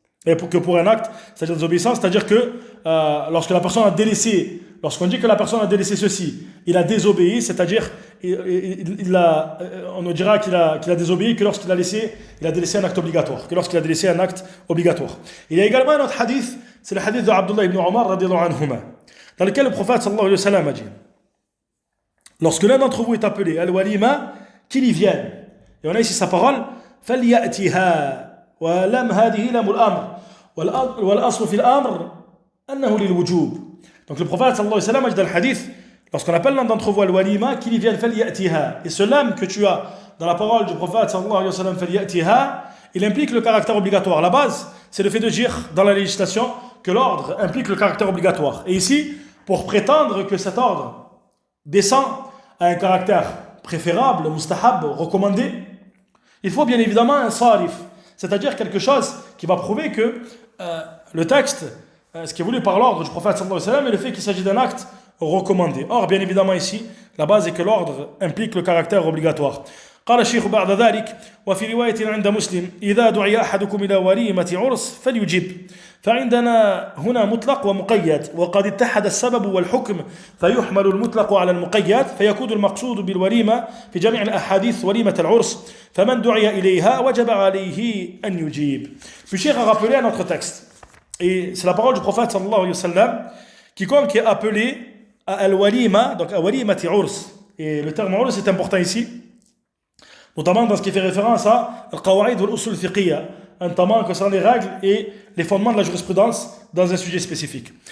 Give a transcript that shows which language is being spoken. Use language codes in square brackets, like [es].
[fr] Et pour un acte, c'est-à-dire désobéissance, c'est-à-dire que lorsque la personne a délaissé, lorsqu'on dit que la personne a délaissé ceci, il a désobéi, c'est-à-dire on ne dira qu'il a désobéi que lorsqu'il a délaissé un acte obligatoire, Il y a également un autre hadith, c'est le hadith de Abdullah ibn Omar radiyallahu anhuma, dans lequel le prophète sallallahu alayhi wa sallam a dit, lorsque l'un d'entre vous est appelé al-walima, qu'il y vienne. Et on a ici sa parole, [ar] فَلْيَأْتِهَا ولم هذه لم الأمر والأصل في الأمر أنه للوجوب. [fr] Donc le prophète sallallahu alayhi wa sallam a dit dans le hadith, lorsqu'on appelle l'un d'entre vous al-walima, qu'il y vienne فَلْيَأْتِهَا. Et ce lam que tu as dans la parole du prophète sallallahu alayhi wa sallam فَلْيَأْتِهَا, il implique le caractère obligatoire. La base, c'est le fait de dire dans la législation que l'ordre implique le caractère obligatoire. Et ici, pour prétendre que cet ordre descend à un caractère préférable, mustahab, recommandé, il faut bien évidemment un sarif, c'est-à-dire quelque chose qui va prouver que le texte, ce qui est voulu par l'ordre du prophète sallallahu alayhi wa sallam, est le fait qu'il s'agit d'un acte recommandé. Or, bien évidemment ici, la base est que l'ordre implique le caractère obligatoire. [ar] قال الشيخ بعد ذلك وفي رواية عند مسلم إذا دعي أحدكم إلى وليمة عرس فليجب فعندنا هنا مطلق ومقيد وقد اتحد السبب والحكم فيحمل المطلق على المقيد فيكون المقصود بالوليمة في جميع الأحاديث وليمة العرس فمن دعي إليها وجب عليه أن يجيب. [fr] Puis Cheikh a rappelé un autre texte et c'est la parole du prophète sallallahu alayhi wa sallam, quiconque est appelé à al-walima, donc à walimati urs, et le terme urs est important ici, notamment dans ce qui fait référence à al-qawaïd ou al-usul fiqhiyya, notamment concernant les règles et les fondements de la jurisprudence dans un sujet spécifique.